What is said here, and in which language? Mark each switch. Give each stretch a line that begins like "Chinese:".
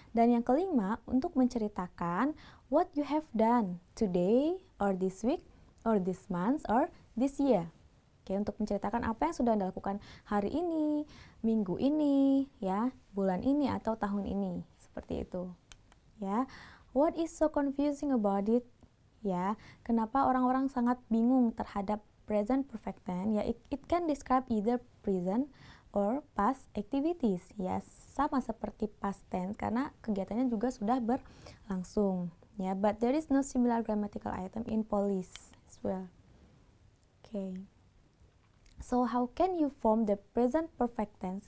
Indonesian: Dan yang kelima, untuk menceritakan
English: what you have done today or this week or this month or this year.
Indonesian: Oke, untuk menceritakan apa yang sudah Anda lakukan hari ini, minggu ini, ya, bulan ini atau tahun ini, seperti itu. Ya,
English: what is so confusing about it?
Indonesian: Ya, kenapa orang-orang sangat bingung terhadap present perfect tense?
English: Ya, it can describe either present or past activities.
Indonesian: Ya, sama seperti past tense karena kegiatannya juga sudah berlangsung.
English: Ya, but there is no similar grammatical item in Polish as well. Okay. So how can you form the present perfect tense?